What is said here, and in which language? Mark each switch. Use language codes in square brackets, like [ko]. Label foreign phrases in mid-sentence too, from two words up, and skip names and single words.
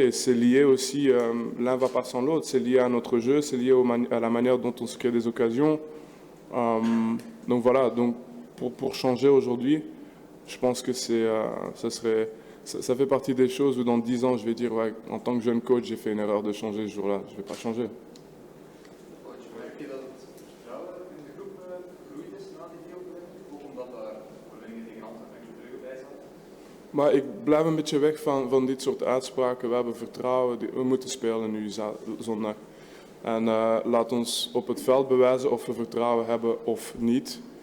[fr] Et c'est lié aussi, l'un va pas sans l'autre, c'est lié à notre jeu, c'est lié à la manière dont on se crée des occasions. Donc voilà, donc pour changer aujourd'hui, je pense que ça fait partie des choses où dans 10 ans, je vais dire, ouais, en tant que jeune coach, j'ai fait une erreur de changer ce jour-là. Je ne vais pas changer. [nl] Merk je dat het vertrouwen in de groep groeit is na die deelneming? Ook omdat daar overwinningen tegen Antwerpen en Club Brugge bij zaten? Maar ik blijf een beetje weg van dit soort uitspraken. We hebben vertrouwen, we moeten spelen nu zondag. En laat ons op het veld bewijzen of we vertrouwen hebben of niet.